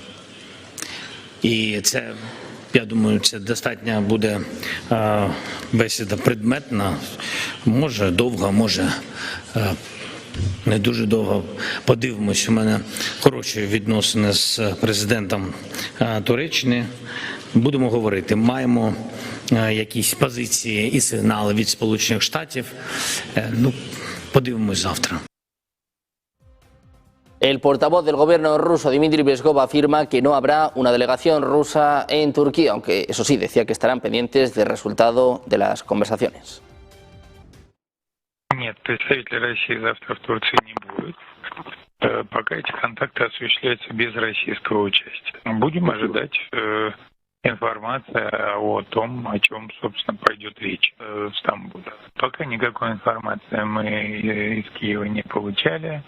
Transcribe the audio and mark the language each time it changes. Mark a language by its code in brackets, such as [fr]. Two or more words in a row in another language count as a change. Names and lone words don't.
[uk] І це, я думаю, це достатньо буде бесіда предметна, може довга, може не дуже довго. Подивимось, у мене хороші відносини з президентом Туреччини. Будемо говорити, маємо якісь позиції і сигнали від Сполучених Штатів. Ну, подивимось завтра. [es] El portavoz del gobierno ruso, Dmitry Peskov, afirma que no habrá una delegación rusa en Turquía, aunque eso sí, decía que estarán pendientes del resultado de las conversaciones. [ru] Нет, представителей России завтра в Турции не будет. Пока эти контакты осуществляются без российского участия. Будем ожидать информация о том, о чем, собственно, пойдет речь в Стамбуле. Пока никакой информации мы из Киева не получали.